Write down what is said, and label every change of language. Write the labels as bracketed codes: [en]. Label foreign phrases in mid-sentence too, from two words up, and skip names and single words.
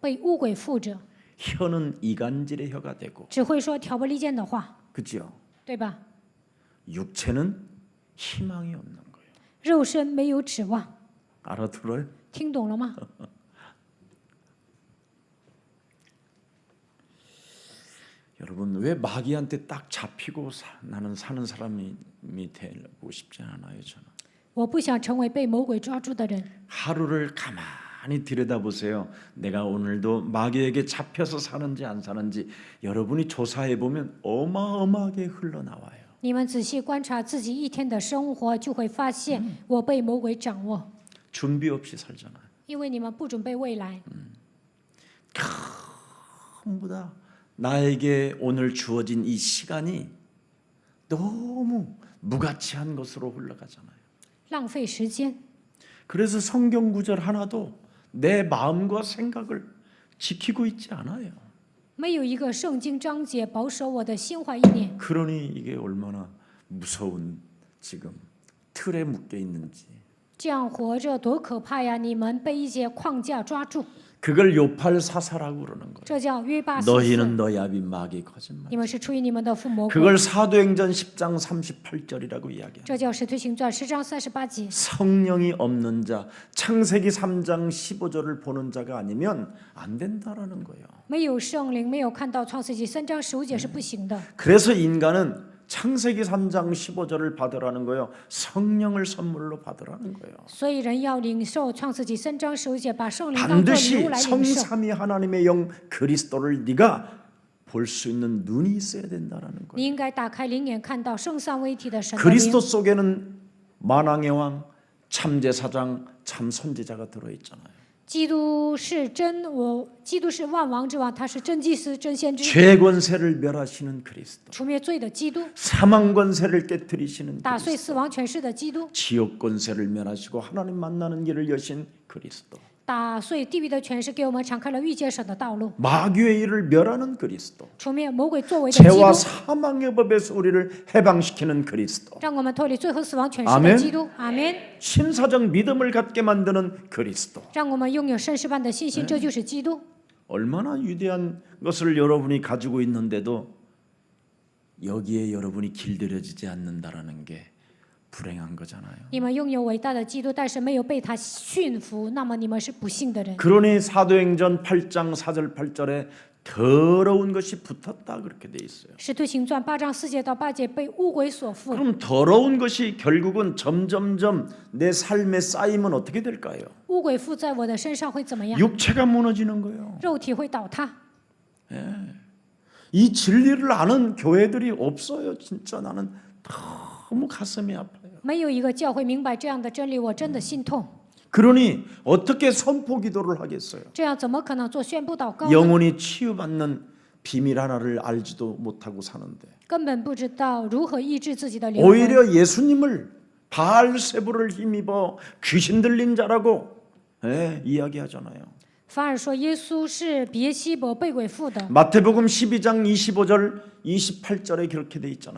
[zh] 被污鬼附着， [ko] 혀는 이간질의 혀가 되고 [zh] 只会说挑拨离间的话， [ko] 그죠? [zh] 对吧？ [ko] 육체는 희망이 없는 거예요. [zh] 肉身没有指望， [ko] 알아들어요? [zh] 听懂了吗？ [ko] 여러분 왜 마귀한테 딱 잡히고 나는 사는 사람이 되고 싶지 않아요 저는. [zh] 我不想成为被魔鬼抓住的人。 [ko] 하루를 가만히 들여다보세요. 내가 오늘도 마귀에게 잡혀서 사는지 안 사는지 여러분이 조사해 보면 어마어마하게 흘러나와요. [zh] 你们仔细观察自己一天的生活，就会发现我被魔鬼掌握， [ko] 준비 없이 살잖아요. [zh] 因为你们不准备未来。 [ko] 전부 다 나에게 오늘 주어진 이 시간이 너무 무가치한 것으로 흘러가잖아요. [zh] 浪费时间。 [ko] 그래서 성경 구절 하나도 내 마음과 생각을 지키고 있지 않아요. [zh] 没有一个圣经章节保守我的心怀意念。 [ko] 그러니 이게 얼마나 무서운 지금 틀에 묶여 있는지. [zh] 这样活着多可怕呀！你们被一些框架抓住， [ko] 그걸 요팔사사라고 그러는 거예요. [zh] 这叫约巴四四。 [ko] 너희는 너희 아비 마귀의 거짓말. [zh] 你们是出于你们的父魔鬼， [ko] 그걸 사도행전 10장 38절이라고 이야기합니다. [zh] 这叫使徒行传10章38节。 [ko] 성령이 없는 자, 창세기 3장 15절을 보는 자가 아니면 안 된다라는 거예요. [zh] 没有圣灵，没有看到创世纪3章15节是不行的。 [ko] 그래서 인간은 창세기 3장 15절을 받으라는 거예요. 성령을 선물로 받으라는 거예요. [zh] 所以人要领受创世纪3章15节，把圣灵当作礼 [ko] 반드시 [zh] 物来领受。 [ko] 성삼위 하나님의 영 그리스도를 네가 볼 수 있는 눈이 있어야 된다라는 거예요. [zh] 你应该打开灵眼，看到圣三位一体的神的灵。 [ko] 그리스도 속에는 만왕의 왕, 참제사장, 참 선지자가 들어 있잖아요. [zh] 基督是真基督是万王之王，他是真祭司、真先知， [ko] 죄 권세를 멸하시는 그리스도, [zh] 除灭罪的基督， [ko] 사망 권세를 깨뜨리시는 [zh] 打碎 [ko] 그리스도, [zh] 死亡权势的基督， [ko] 지옥 권세를 멸하시고 하나님 만나는 길을 여신 그리스도, [zh] 打碎地狱的权势，给我们敞开了遇见神的道路， [ko] 마귀의 일을 멸하는 그리스도, [zh] 除灭魔鬼作为的基 [ko] 죄와 [zh] 督， [ko] 사망의 법에서 우리를 해방시키는 그리스도, [zh] 让我们脱离罪和死亡权势 [ko] 아멘 [zh] 的基督。阿门。 [ko] 신사적 믿음을 갖게 만드는 그리스도. [zh] 让我们拥有圣事般的信心，这就是基督。 [ko] 얼마나 위대한 것을 여러분이 가지고 있는데도 여기에 여러분이 길들여지지 않는다라는 게 불행한 거잖아요. [zh] 你们拥有伟大的基督，但是没有被他驯服，那么你们是不幸的人。 [ko] 그러니 사도행전 8장 4절 8절에 더러운 것이 붙었다 그렇게 돼 있어요. [zh] 使徒行传8章4节到8节被污鬼所附， [ko] 그럼 더러운 것이 결국은 점점점 내 삶에 쌓이면 어떻게 될까요? [zh] 污鬼附在我的身上会怎么样？ [ko] 육체가 무너지는 거예요. [zh] 肉体会倒塌。 [ko] 이 진리를 아는 교회들이 없어요. 진짜 나는 너무 가슴이 아파요. [zh] 没有一个教会明白这样的真理，我真的心痛。 [ko] 그러니 어떻게 선포 기도를 하겠어요? [zh] 这样怎么可能做宣布祷告呢？ [ko] 영혼이 치유받는 비밀 하나를 알지도 못하고 사는데 [zh] 根本不知道如何医治自己的灵魂， [ko] 오히려 예수님을 바알세부를 힘입어 귀신 들린 자라고 이야기하잖아요. [zh] 反而说耶稣是别西伯被鬼附的。 [ko] 마태복음 12장 25절 28절에 그렇게 돼 있잖아요.